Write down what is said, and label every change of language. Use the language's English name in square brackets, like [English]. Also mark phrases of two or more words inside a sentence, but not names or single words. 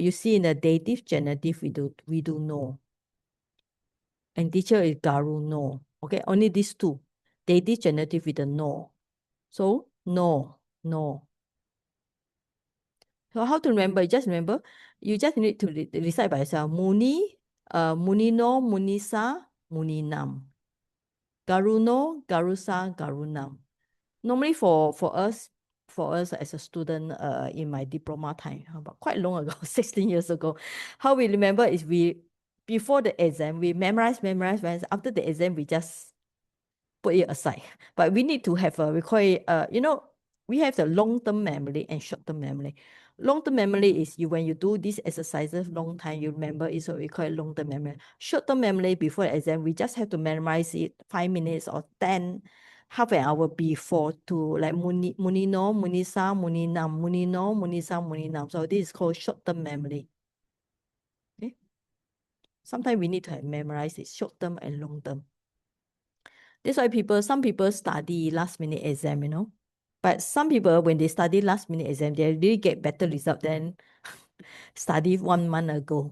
[English] You see in the dative, genitive, we do know. And teacher is [Pali] garu no. [English] Okay, only these two. Dative, genitive with the no. So no. So how to remember? Just remember, you just need to recite by yourself. [Pali] Muni, muni no, muni sa, muni nam. Garu no, garu sa, garu nam. [English] Normally for us as a student in my diploma time, about quite long ago, 16 years ago, how we remember is before the exam, we memorize. After the exam, we just put it aside. But we need to have we call it, we have the long-term memory and short-term memory. Long-term memory is when you do these exercises long time, you remember it, so we call it long-term memory. Short-term memory before the exam, we just have to memorize it 5 minutes or 10, half an hour before to like [Pali] muni no, muni sa, muni nam, muni no, muni sa, muni nam. [English] So this is called short-term memory. Okay. Sometimes we need to have memorized it short-term and long-term. That's why some people study last minute exam, you know. But some people, when they study last minute exam, they really get better result than study 1 month ago.